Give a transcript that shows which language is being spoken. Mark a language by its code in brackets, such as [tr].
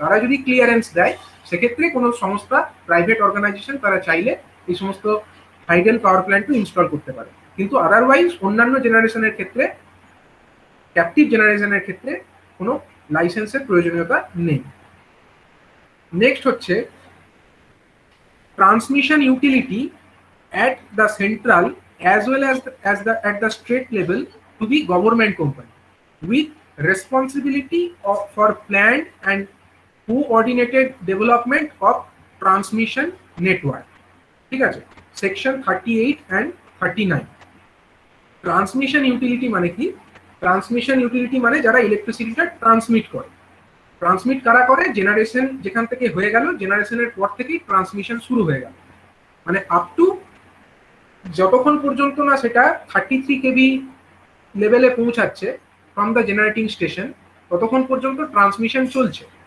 [bn] তারা যদি ক্লিয়ারেন্স দেয়, সেক্ষেত্রে কোনো সংস্থা, প্রাইভেট অর্গানাইজেশন, তারা চাইলে এই সমস্ত হাইডেল পাওয়ার প্ল্যান্টও ইনস্টল করতে পারে। কিন্তু আদারওয়াইজ অন্যান্য জেনারেশনের ক্ষেত্রে, ক্যাপটিভ জেনারেশনের ক্ষেত্রে কোনো লাইসেন্সের প্রয়োজনীয়তা নেই। [en] next [bn] হচ্ছে [en] transmission utility at the central as well as at the state level to be government company with responsibility for planned and coordinated development of transmission network. [bn] ঠিক আছে, সেকশন 38 [en] and [bn] 39। ট্রান্সমিশন ইউটিলিটি মানে কি? Transmission utility মানে যারা ইলেকট্রিসিটিটা transmit করে। Transmit কারা করে? Generation যেখান থেকে হয়ে গেল, জেনারেশনের পর থেকেই ট্রান্সমিশন শুরু হয়ে গেল, মানে আপ টু যতক্ষণ পর্যন্ত না সেটা 33 কেবি লেভেলে পৌঁছাচ্ছে ফ্রম দ্য জেনারেটিং স্টেশন, ততক্ষণ পর্যন্ত ট্রান্সমিশন চলছে।